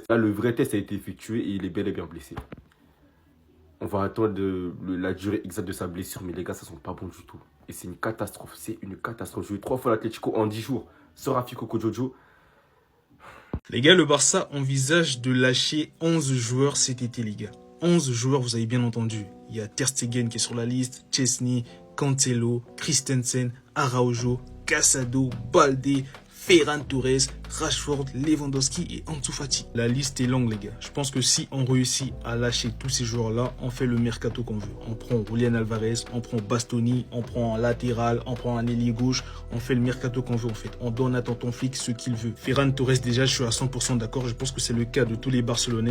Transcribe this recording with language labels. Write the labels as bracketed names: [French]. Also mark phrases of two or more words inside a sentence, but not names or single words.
[French] Là, le vrai test a été effectué et il est bel et bien blessé. On va attendre la durée exacte de sa blessure, mais les gars, ça sent pas bon du tout. Et c'est une catastrophe. C'est une catastrophe. Jouer 3 fois l'Atlético en 10 jours. Sans Rafi Coco Jojo. Les gars, le Barça envisage de lâcher 11 joueurs cet été, les gars. 11 joueurs, vous avez bien entendu. Il y a Ter Stegen qui est sur la liste, Chesney, Cancelo, Christensen, Araujo, Casado, Balde, Ferran Torres, Rashford, Lewandowski et Ansu Fati. La liste est longue, les gars. Je pense que si on réussit à lâcher tous ces joueurs-là, on fait le mercato qu'on veut. On prend Julian Alvarez, on prend Bastoni, on prend un latéral, on prend un ailier gauche. On fait le mercato qu'on veut, en fait. On donne à Tonton Flick ce qu'il veut. Ferran Torres, déjà, je suis à 100% d'accord. Je pense que c'est le cas de tous les Barcelonais.